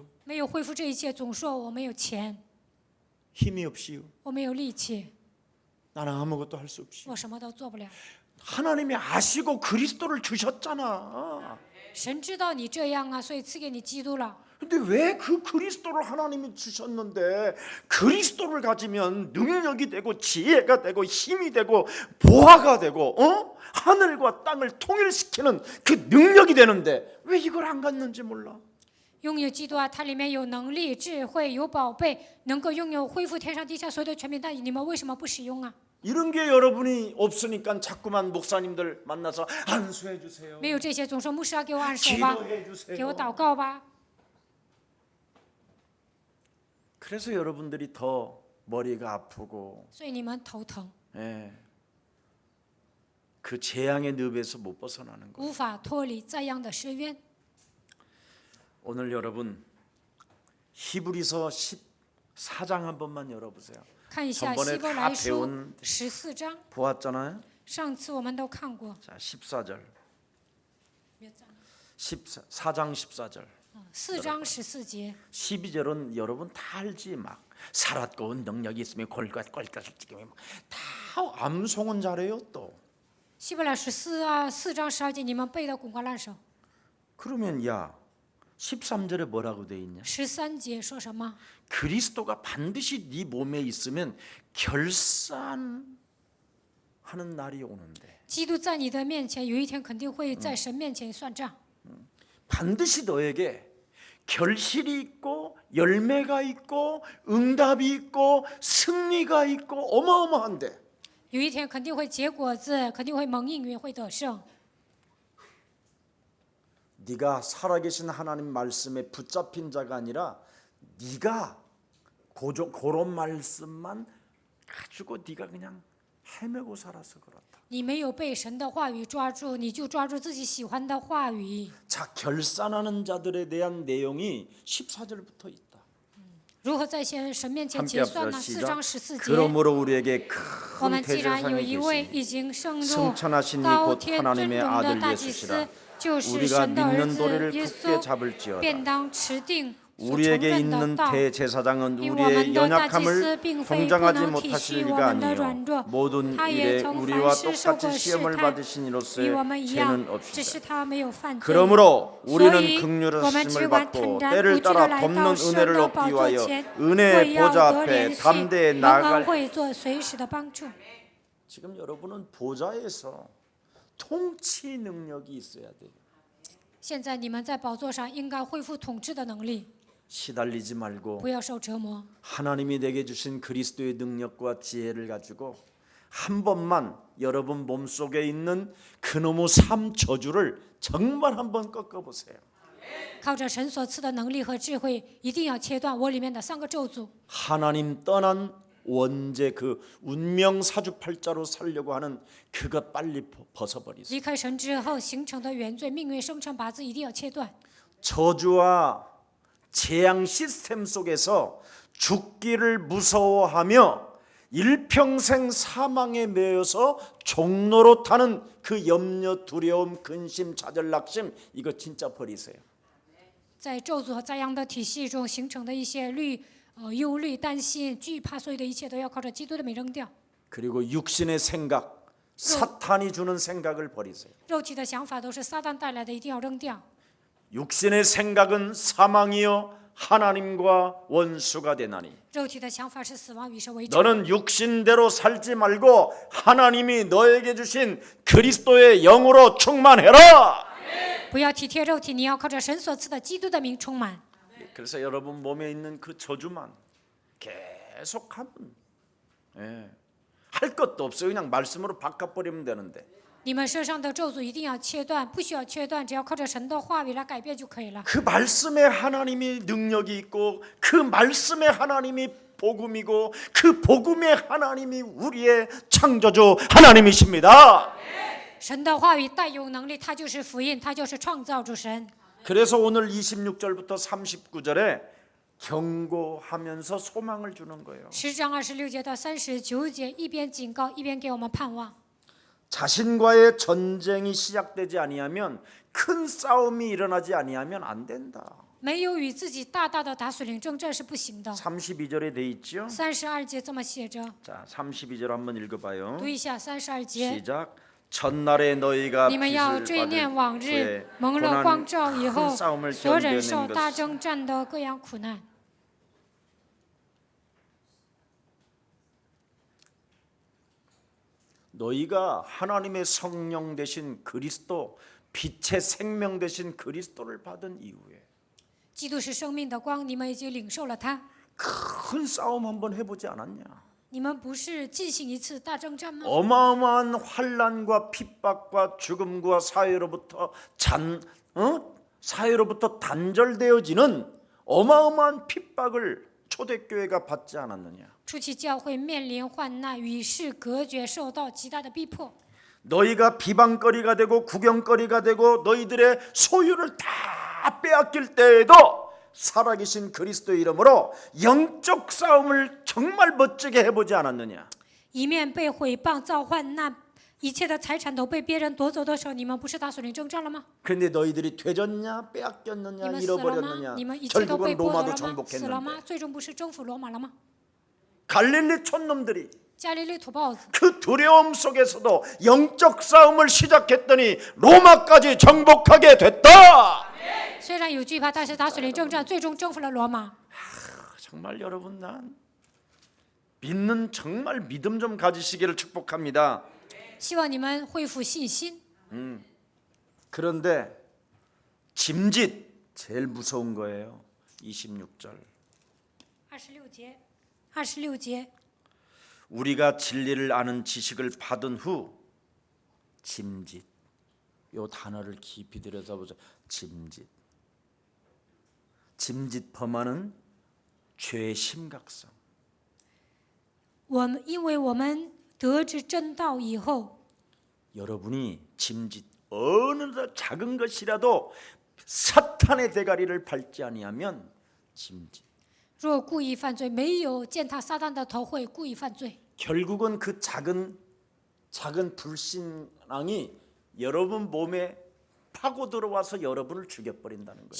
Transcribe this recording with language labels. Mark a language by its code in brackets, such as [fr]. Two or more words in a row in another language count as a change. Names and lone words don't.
[zh] 没有恢复这一切，总说我没有钱， [ko] 힘이 없이요, [zh] 我没有力气， [ko] 나는 아무것도 할 수 없이. [zh] 我什么都做不了。 [ko] 하나님이 아시고 그리스도를 주셨잖아. [zh] 神知道你这样啊，所以赐给你基督了。 [ko] 근데 왜 그 그리스도를 하나님이 주셨는데 그리스도를 가지면 능력이 되고 지혜가 되고 힘이 되고 보화가 되고 하늘과 땅을 통일시키는 그 능력이 되는데 왜 이걸 안 갖는지 몰라. [zh] 拥有基督啊，它里面有能力、智慧、有宝贝，能够拥有恢复天上地下所有的权柄，但你们为什么不使用啊？ [ko] 이런 게 여러분이 없으니까 자꾸만 목사님들 만나서 안수해 주세요. [zh] 没有这些，总说牧师啊，给我按手吧， [ko] 기도해 [zh] 给我 [ko] 주세요. [zh] 祷告吧。 [ko] 그래서 여러분들이 더 머리가 아프고 [zh] 所以你们头疼， [ko] 예. 그 재앙의 늪에서 못 벗어나는 거예요. [zh] 无法脱离灾殃的深渊。 [ko] 오늘 여러분 히브리서 14장 한 번만 열어보세요. [zh] 看一下 [ko] 전번에 [zh] 希伯 [ko] 다 [zh] 来书 [ko] 배운 [zh] 14章， [ko] 보았잖아요. [zh] 上次我们都看过。 [ko] 자, 14절. 4장 14절. [zh] 4 章14节， [ko] 12절은 여러분 다 알지 막 살았고 능력이 있으면 골갓골갓을 찍으면 다 암송은 잘해요 또. [zh] 希伯来14啊4章12节，你们背得滚瓜烂熟。 [ko] 그러면 야 13절에 뭐라고 돼 있냐? [zh] 13 节说什么？ [ko] 그리스도가 반드시 네 몸에 있으면 결산하는 날이 오는데 [zh] 基督在你的面前，有一天肯定会在神面前算账。 [ko] 반드시 너에게 결실이 있고 열매가 있고 응답이 있고 승리가 있고 어마어마한데 [zh] 有一天肯定会结果子，肯定会蒙应允，会得胜。 [ko] 네가 살아계신 하나님 말씀에 붙잡힌 자가 아니라 네가 그런 말씀만 가지고 네가 그냥 헤매고 살아서 그렇다. [zh] 你没有被神的话语抓住，你就抓住自己喜欢的话语。 [ko] 자, 결산하는 자들에 대한 내용이 14절부터 있다. [zh] 如何在神面前 [ko] 함께 [zh] 结算 [ko] 합시다. [zh] 呢？4 [ko] 시작. [zh] 章14节。 [ko] 그러므로 우리에게 [zh] 我 [ko] 큰 [zh] 们既然有 [ko] 대제사장이 [zh] 一位 [ko] 계시니 [zh] 已经升入 [ko] 승천하신 이 [zh] 高 [ko] 곧 [zh] 天尊 [ko] 하나님의 [zh] 荣的 [ko] 아들 [zh] 大祭司 [ko] 예수시라. ， [zh] 就是 [ko] 우리가 [zh] 神的儿 [ko] 믿는 [zh] 子 [ko] 도리를 [zh] 耶 [ko] 굳게 [zh] 稣， [ko] 잡을지어다. [zh] 便当持定所承 [ko] 우리에게 [zh] 认的 [ko] 있는 [zh] 道。 [ko] 대제사장은 [zh] 因我 [ko] 우리의 [zh] 们的大祭司 [ko] 연약함을 [zh] 并非不 [ko] 동정하지 [zh] 能体 [ko] 못하실 [zh] 恤我 [ko] 리가 [zh] 们的软 [ko] 아니요 [zh] 弱， [ko] 모든 [zh] 他 [ko] 일에 [zh] 也曾 [ko] 우리와 [zh] 凡事受过 [ko] 똑같이 [zh] 试 [ko] 시험을 [zh] 探， [ko] 받으신 [zh] 与 [ko] 이로서의 [zh] 我们一样 [ko] 죄는 ， [zh] 只是 [ko] 없으시다. [zh] 他没有犯罪。 [ko] 그러므로 [zh] 所 [ko] 우리는 [zh] 以， [ko] 긍휼의 [zh] 我们只 [ko] 하심을 [zh] 管 [ko] 받고 [zh] 坦然 [ko] 때를 [zh] 无惧的 [ko] 따라 [zh] 来 [ko] 덮는 [zh] 到神 [ko] 은혜를 [zh] 的宝 [ko] 얻기 [zh] 座 [ko] 위하여 [zh] 前， [ko] 은혜의 [zh] 为要 [ko] 보좌 [zh] 得 [ko] 앞에 [zh] 连续， [ko] 담대히 [zh] 蒙恩 [ko] 나아갈 [zh] 会做随时的帮助。 [ko] 지금 여러분은 보좌에서 통치 능력이 있어야 돼요. [zh] 现在你们在宝座上应该恢复统治的能力， [ko] 시달리지 말고 [zh] 不要受折磨。 [ko] 하나님이 내게 주신 그리스도의 능력과 지혜를 가지고 한 번만 여러분 몸속에 있는 그놈의 삶 저주를 정말 한번 꺾어보세요. [zh] 靠着神所赐的能力和智慧，一定要切断我里面的3个咒诅。 [ko] 하나님 떠난 원죄 그 운명 사주팔자로 살려고 하는 그것 빨리 벗어버리세요. [zh] 离开神之后形成的原罪、命运生成八字一定要切断。 [ko] 저주와 재앙 시스템 속에서 죽기를 무서워하며 일평생 사망에 매여서 종로로 타는 그 염려, 두려움, 근심, 좌절, 낙심 이거 진짜 버리세요. [zh] 在咒诅和灾殃的体系中形成的一些忧虑、担心、惧怕，所有的一切都要靠着基督的名扔掉。 [ko] 그리고 육신의 생각, 사탄이 주는 생각을 버리세요. [zh] 肉体的想法都是撒旦带来的，一定要扔掉。 [ko] 육신의 생각은 사망이요 하나님과 원수가 되나니 [zh] 肉体的想法是死亡，与神为仇。 [ko] 너는 육신대로 살지 말고 하나님이 너에게 주신 그리스도의 영으로 충만해라. [zh] 不要体贴肉体，你要靠着神所赐的基督的名充满。 [ko] 그래서 여러분 몸에 있는 그 저주만 계속하면 할 것도 없어요. 그냥 말씀으로 바꿔버리면 되는데 [zh] 你们身上的咒诅一定要切断，不需要切断，只要靠着神的话语来改变就可以了。 [ko] 그 말씀에 하나님이 능력이 있고 그 말씀에 하나님이 복음이고 그 복음에 하나님이 우리의 창조주 하나님이십니다. [zh] 神的话语带有能力，它就是福音，它就是创造主神。 [ko] 그래서 오늘 26절부터 39절에 경고하면서 소망을 주는 거예요. [zh] 10 章26节到39节，一边警告，一边给我们盼望。 [ko] 자신과의 전쟁이 시작되지 아니하면 큰 싸움이 일어나지 아니하면 안 된다. [zh] 没有与自己大大的打属灵征战是不行的。 [ko] 32절에 돼 있죠. [zh] 32 节这么写着， [ko] 자, 32절 한번 읽어봐요. [zh] 读一下32节。 [ko] 시작. 전날에 너희가 [zh] 你们要 [ko] 빛을 [zh] 追念 [ko] 받을 [zh] 往日 [ko] 후에 [zh] 蒙了光 [ko] 고난 [zh] 照以 [ko] 큰 [zh] 后 [ko] 싸움을 [zh] 所忍受 [ko] 견뎌낸 [zh] 大 [ko] 것은 [zh] 征战的各样苦难。 [ko] 너희가 하나님의 성령 되신 그리스도 빛의 생명 되신 그리스도를 받은 이후에 [zh] 基督是生命的光，你们已经领受了它。 [ko] 큰 싸움 한번 해보지 않았냐? [zh] 你们不是进行一次大征战吗？ [ko] 어마어마한 환난과 핍박과 죽음과 사회로부터 단절되어지는 어마어마한 핍박을 초대교회가 받지 않았느냐? [zh] 初期教会面临患难，与世隔绝，受到极大的逼迫。 [ko] 너희가 비방거리가 되고 구경거리가 되고 너희들의 소유를 다 빼앗길 때에도 살아계신 그리스도의 이름으로 영적 싸움을 정말 멋지게 해보지 않았느냐? [zh] 一面被毁谤、造患难，一切的财产都被别人夺走的时候，你们不是打属灵征战了吗？ [ko] 그런데 너희들이 되졌냐 [zh] 你 [ko] 빼앗겼느냐 [zh] 们死了吗？ [ko] 잃어버렸느냐 [zh] 你们一切都被 [ko] 결국은 [zh] 剥夺 [ko] 로마도 [zh] 了吗？死了 [ko] 정복했는데 [zh] 吗？最终不是征服罗马了吗？ [ko] 갈릴리 촌놈들이 [zh] 加利利土包子， [ko] 그 두려움 속에서도 영적 싸움을 시작했더니 로마까지 정복하게 됐다. [zh] 虽然有惧怕，但是打属灵征战，最终征服了罗马。 [ko] 정말 여러분 난 믿는 정말 믿음 좀 가지시기를 축복합니다. [zh] 希望你们恢复信心。 [ko] 그런데 짐짓 제일 무서운 거예요. 26절. [zh] 26节， [ko] 우리가 진리를 아는 지식을 받은 후 짐짓. 요 단어를 깊이 들여다보자. 짐짓. 짐짓 범하는 죄의 심각성. [zh] 因为我们得知真道以后， [ko] 여러분이 짐짓 어느 작은 것이라도 사탄의 대가리를 밟지 아니하면 짐짓. [zh] 若故意犯罪，没有践踏撒旦的头，会故意犯罪。 [ko] 결국은 그 작은 불신앙이 여러분 몸에 파고 들어와서 여러분을 죽여버린다는 거예요.